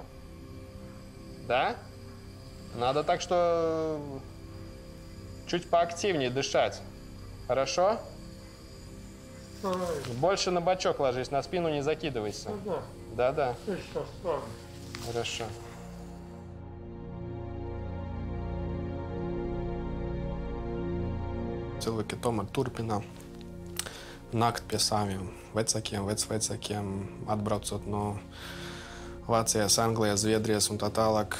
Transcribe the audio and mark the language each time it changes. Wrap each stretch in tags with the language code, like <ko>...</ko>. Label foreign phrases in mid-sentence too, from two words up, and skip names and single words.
<ru>Да? Надо так что чуть поактивнее дышать. Хорошо? Больше на бочок ложись, на спину не закидывайся. Да. Да. Сейчас справлю. Хорошо.</ru> <lv>Cilvēki tomēr turpina nākt pie saviem vecākiem, vecvecākiem, atbraucot no Vācijas, Anglijas, Zviedrijas un tā tālāk.</lv>